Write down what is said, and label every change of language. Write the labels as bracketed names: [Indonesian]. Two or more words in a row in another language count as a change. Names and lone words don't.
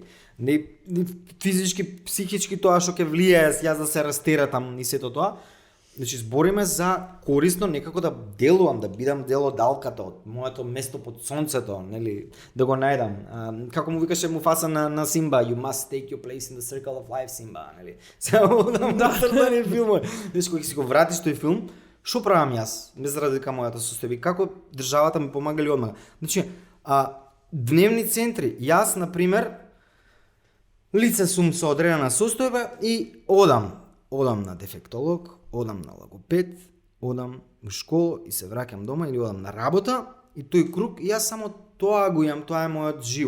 [Macedonian] Не физички, психички тоа што ќе влијае јас да се растеретам и сето тоа. Значи збориме за корисно некако да делувам, да бидам дел од алката, од моето место под сонцето, нели, да го најдам. Како му викаше Муфаса на Симба, [English] you must take your place in the circle of life, [Macedonian] Симба, нели. Само да цртани филмови. Значи кога си го вратиш тој филм, што правам јас без разлика мојата состојба? Како државата ми помага или одмага? Значи, дневни центри. Јас на пример лице сум со одредена состојба и одам на дефектолог, одам на логопед, одам во школа и се враќам дома или одам на работа и тој круг и јас само тоа го имам, тоа е мојот живот.